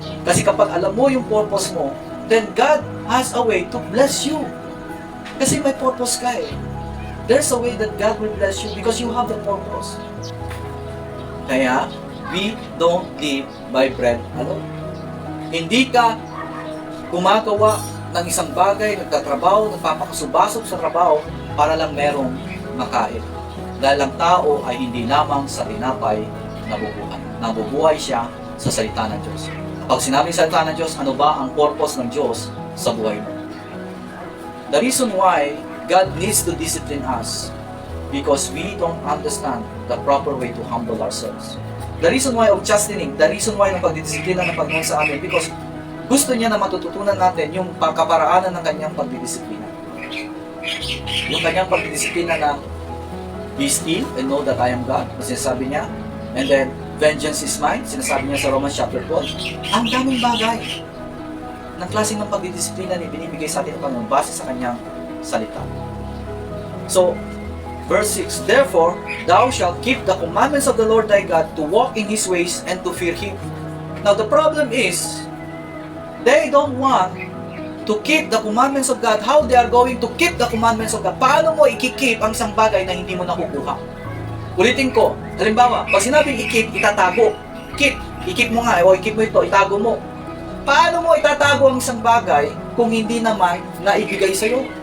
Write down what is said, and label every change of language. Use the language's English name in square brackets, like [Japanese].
[Filipino] Kasi kapag alam mo yung purpose mo, [English] then God has a way to bless you. [Filipino] Kasi may purpose ka eh. [English] There's a way that God will bless you because you have the purpose. Kaya, we don't live by bread alone. [Filipino] Hindi ka gumagawa ng isang bagay, nagtatrabaho, nagpapakasubasok sa trabaho para lang merong makain. Dahil ang tao ay hindi lamang sa tinapay nabubuhay. Nabubuhay siya sa salita ng Diyos. Pag sinabing salita ng Diyos, ano ba ang purpose ng Diyos sa buhay mo? [English] The reason why God needs to discipline us because we don't understand the proper way to humble ourselves. The reason why of chastening, the reason why [Filipino] ng pagdidisiplina ng Panginoon sa amin because gusto niya na matututunan natin yung kaparaanan ng kanyang pagdidisiplina. Yung kanyang pagdidisiplina na [English] be still and know that I am God, [Filipino] kasi sabi niya, [English] and then vengeance is mine, [Filipino] sinasabi niya sa [English] Romans chapter 12. [Filipino] Ang daming bagay ng klaseng ng pagdidisiplina ni binibigay sa atin ng Panginoon base sa kanyang salita. [English] So, verse 6, therefore, thou shalt keep the commandments of the Lord thy God to walk in His ways and to fear Him. Now, the problem is, they don't want to keep the commandments of God. How they are going to keep the commandments of God? [Filipino] Paano mo ikikip ang isang bagay na hindi mo nakukuha? Ulitin ko, halimbawa, pag sinabing ikip, itatago. Ikip mo nga, o ikip mo ito, itago mo. Paano mo itatago ang isang bagay kung hindi naman naibigay sa'yo?